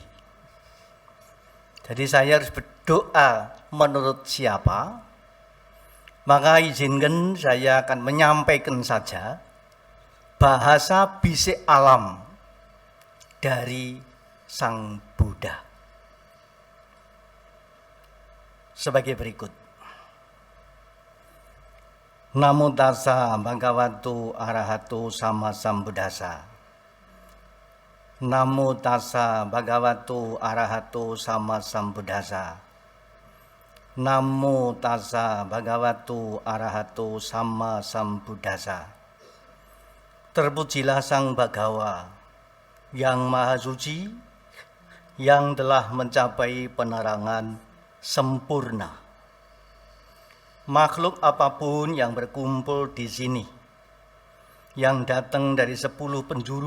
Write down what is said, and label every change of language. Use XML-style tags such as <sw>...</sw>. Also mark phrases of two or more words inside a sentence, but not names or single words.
<id>Jadi saya harus berdoa menurut siapa? Maka izinkan saya akan menyampaikan saja bahasa bisik alam dari Sang Buddha. Sebagai berikut.</id> <pi>Namo tassa bhagavato arahato sama sambuddhassa. Namo tassa bhagavato arahato sama sambuddhassa. Namo tassa bhagavato arahato sama sambuddhassa.</pi> <id>Terpujilah Sang Bhagawa yang Maha Suci, yang telah mencapai penerangan sempurna. Makhluk apapun yang berkumpul di sini, yang datang dari 10 penjuru</id>